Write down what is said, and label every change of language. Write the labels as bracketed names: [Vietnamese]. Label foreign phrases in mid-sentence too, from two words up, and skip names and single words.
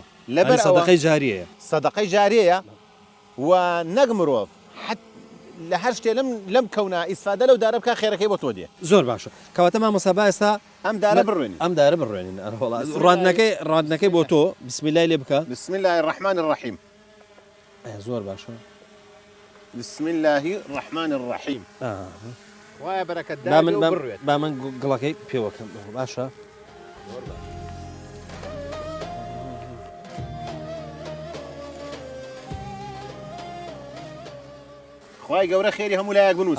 [Central Kurdish] لەبەر سەدەقەی جاریەیە، سەدەقەی جارەیە و نەک مرۆڤ لە هەر شتێ لەم کەونا ئیسفادە لەو دارە بکە خێرەکەی بۆ تۆ دێ. زۆر باشە. کەواتە مامۆستا ئێستا ئەم دارە بڕوێنین، ئەم دارە بڕوێنین. ڕاندنەکەی بۆ تۆ [Arabic] بسم الله [Central Kurdish] لێ بکە. [Arabic] بسم الله الرحمن الرحیم. [Central Kurdish] زۆر باشە. [Arabic] بسم الله الرحمن الرحیم. [Central Kurdish] وایە بەرەکەت دار بڕوێت. با من گڵەکەی پێوەکەم. باشە. خوای گەورە خێری هەموو لایەک بنووسێ.